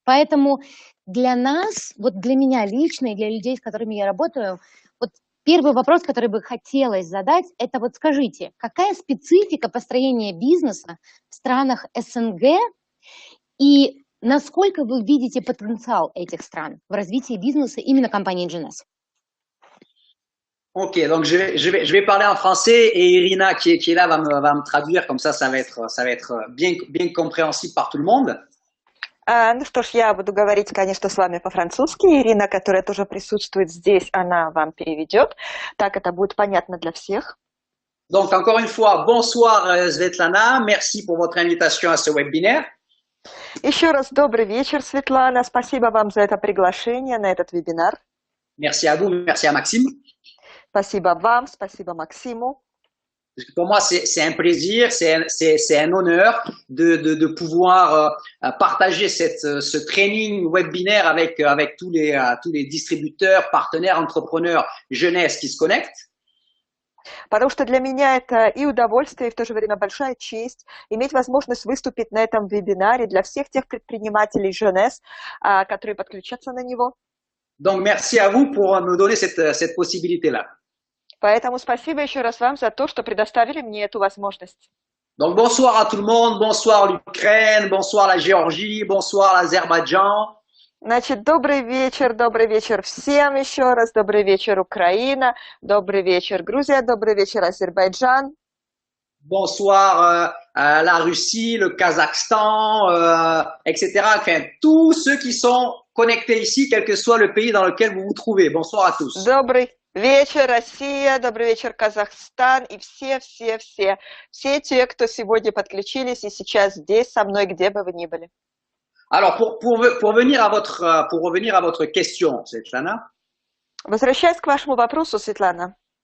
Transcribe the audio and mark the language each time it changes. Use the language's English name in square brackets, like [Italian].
[Russian] Поэтому для нас, вот для меня лично и для людей, с которыми я работаю, вот первый вопрос, который бы хотелось задать, это вот скажите, какая специфика построения бизнеса в странах СНГ и насколько вы видите потенциал этих стран в развитии бизнеса именно компании NGNS? [French] Ok, donc je vais parler en français et Irina qui est là va me traduire, comme ça va être bien compréhensible par tout le monde. [Russian] Ну что ж, я буду говорить, конечно, с вами по-французски. Ирина, которая тоже присутствует здесь, она вам переведет. Так это будет понятно для всех. [French] Donc, encore une fois, bonsoir Svetlana, merci pour votre invitation à ce webinaire. [Russian] Еще раз добрый вечер, Светлана. Спасибо вам за это приглашение на этот вебинар. [French] Merci à vous, merci à Maxime. [Russian] Спасибо вам, спасибо Максиму. [French] Pour moi, c'est un plaisir, c'est un honneur de pouvoir partager ce training webinaire avec tous les distributeurs, partenaires, entrepreneurs jeunesse qui se connectent. [Russian] Потому что для меня это и удовольствие, и в то же время большая честь иметь возможность выступить на этом вебинаре для всех тех предпринимателей jeunesse, которые подключатся на него. [French] Donc, merci à vous pour nous donner cette possibilité-là. [Russian] Поэтому спасибо еще раз вам за то, что предоставили мне эту возможность. [French] Donc, bonsoir à tout le monde, bonsoir l'Ukraine, bonsoir la Géorgie, bonsoir l'Azerbaïdjan. [Russian] Значит, добрый вечер всем еще раз, добрый вечер Украина, добрый вечер Грузия, добрый вечер Азербайджан. [French] Bonsoir la Russie, le Kazakhstan, etc. Enfin, tous ceux qui sont connectés ici, quel que soit le pays dans lequel vous vous trouvez. Bonsoir à tous. [Russian] Добрый вечер Россия, добрый вечер Казахстан и все те, кто сегодня подключились и сейчас здесь со мной, где бы вы ни были. [French] Alors, pour revenir à votre question, Svetlana. [Russian] Возвращаясь к вашему вопросу, Светлана.